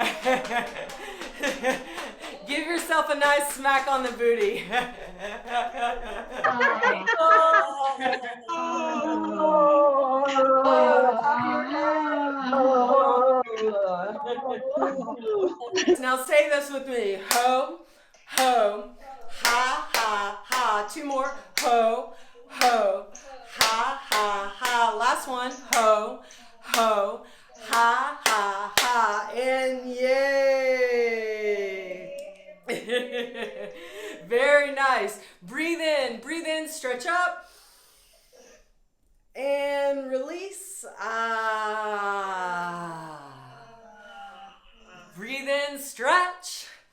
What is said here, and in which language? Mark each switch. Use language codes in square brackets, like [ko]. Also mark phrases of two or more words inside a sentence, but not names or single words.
[en] Give yourself a nice smack on the booty. Now say this with me. Ho, ho, ha, ha, ha. Two more. Ho, ho, ha, ha, ha. Last one. Ho, ho, ha, ha, ha. And yay. Very nice. Breathe in, stretch up. And release. Breathe in, stretch.